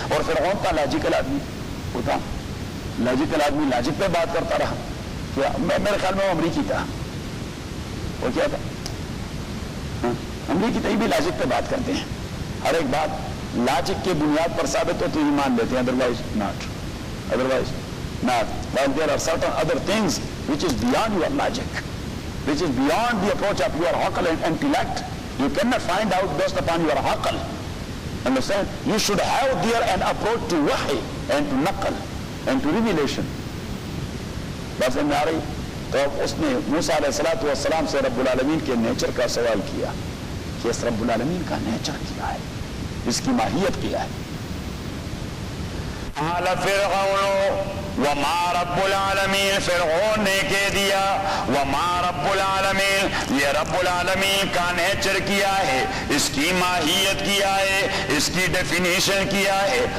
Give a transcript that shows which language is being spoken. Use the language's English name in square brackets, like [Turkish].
[Urdu] اور فرعون کا لاجیکل آدمی ہوتا، لاجیکل آدمی لاجک پہ بات کرتا رہا. میرے خیال میں وہ امریکی تھا، وہ کیا تھا؟ امریکی تھا، یہ بھی لاجک پہ بات کرتے ہیں. ہر ایک بات لاجک کی بنیاد پر ثابت ہو تو یہ مان لیتے ہیں، [English] Otherwise not, otherwise not. But there are certain other things which is beyond your logic, which is beyond the approach of your aql and intellect. You cannot find out based upon your aql. Understand? You should have there an approach to wahy and to naql and to revelation. [Urdu] بس میں آ رہی. تو اس نے موسیٰ علیہ السلام سے رب العالمین کے نیچر کا سوال کیا کہ اس رب العالمین کا نیچر کیا ہے، اس کی ماہیت کیا ہے. [Arabic] قال فرعون وما رب العالمین، [Urdu] فرعون نے کہہ دیا وما رب العالمین، یہ رب العالمین کا نیچر کیا ہے، اس کی ماہیت کیا ہے، اس کی ڈیفینیشن کیا ہے.